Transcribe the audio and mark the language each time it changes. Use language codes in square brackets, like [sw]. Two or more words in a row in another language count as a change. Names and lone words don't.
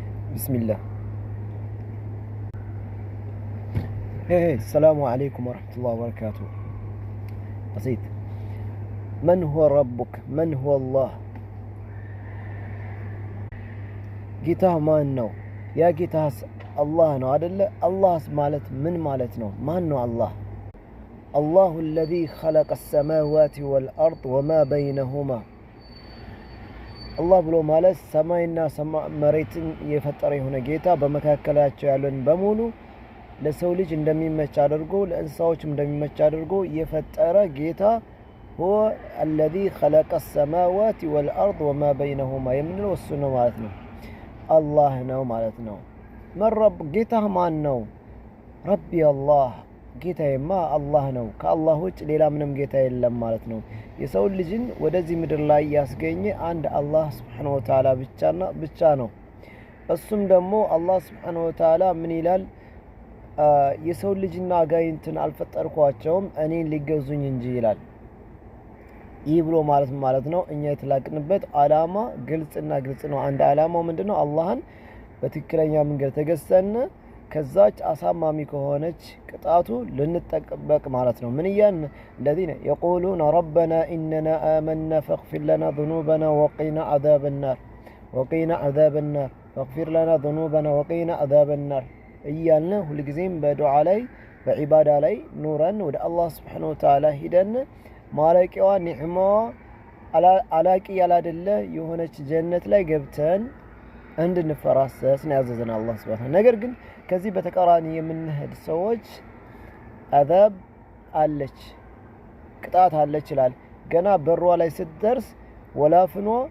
[ar] بسم الله. السلام عليكم ورحمة الله وبركاته. بسيط. من هو ربك؟ من هو الله؟ [am] ጌታህ ማን ነው? ያ ጌታህ አላህ ነው አይደለ? አላህስ ማለት ምን ማለት ነው? ማን ነው አላህ? [ar] الله الذي خلق السماوات والأرض وما بينهما الله [am] ብሎ ማለት ሰማይና መሬትን የፈጠረ የሆነ ጌታ በመካከላቸው ያለን በሙሉ ለሰው ልጅ እንደሚመች አድርጎ ለእንስሳዎችም እንደሚመች አድርጎ የፈጠረ ጌታ [ar] هو الذي خلق السماوات والأرض وما بينهما [am] የምንለው እሱ ነው ማለት ነው። አላህ ነው ማለት ነው። መረብ ጌታህ ማን ነው? [ar] ربي الله [am] ጌታዬማ አላህ ነው። ከአላህ ውጭ ሌላ ምንም ጌታ የለም ማለት ነው። የሰው ልጅን ወደዚህ ምድር ላይ ያስገኘ አንድ አላህ [ar] سبحانه وتعالى [am] ብቻ ነው። እሱም ደግሞ አላህ [ar] سبحانه وتعالى [am] ምን ይላል? የሰው ልጅና አጋይንትን አልፈጠርኳቸውም እኔን ሊገዙኝ እንጂ ይላል። ይህ ብሎ ማለት ነው እኛ የተላቅንበት አላማ ግልጽና ግልጽ ነው። አንድ አላማው ምንድነው? አላህን በትክክለኛ መንገድ ተገዝተን ከዛች አሳማሚ ከሆነች ቅጣቱ ልንጠበቅ ማለት ነው። ምን ያን [ar] الذين يقولون ربنا إننا آمنا فاغفر لنا ذنوبنا وقنا عذاب النار وقنا عذاب النار فاغفر لنا ذنوبنا وقنا عذاب [am] النار እያልን ሁልጊዜም በዱዓ ላይ በዒባዳ ላይ ኑረን ወደ አላህ [ar] سبحانه وتعالى [am] ሂደን ማለቂያዋ ኒዕማዋ አላቂ ያላደለ የሆነች ጀነት ላይ ገብተን እንድንፈራሰስ ነው ያዘዘን አላህ Subhanahu። ነገር ግን ከዚህ በተቃራኒ የምንሄድ ሰዎች አዛብ አለች ቅጣት አለች ይላል። ገና በሯ ላይ ስትደርስ ወላፍኗ